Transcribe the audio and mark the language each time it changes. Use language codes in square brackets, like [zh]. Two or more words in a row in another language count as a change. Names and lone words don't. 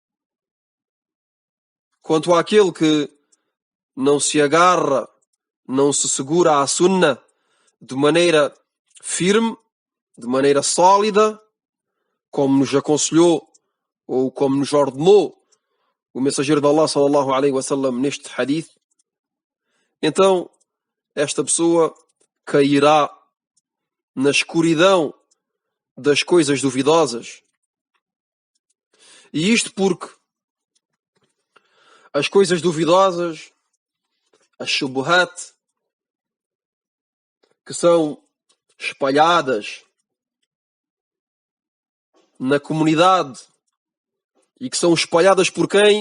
[pt] Quanto àquele que não se agarra, não se segura à Sunnah de maneira firme, de maneira sólida, como nos aconselhou ou como nos ordenou o mensageiro de Allah [ar] صلى الله عليه وسلم [pt] neste hadith, então esta pessoa cairá na escuridão das coisas duvidosas. E isto porque as coisas duvidosas, as shubuhat, que são espalhadas na comunidade e que são espalhadas por quem?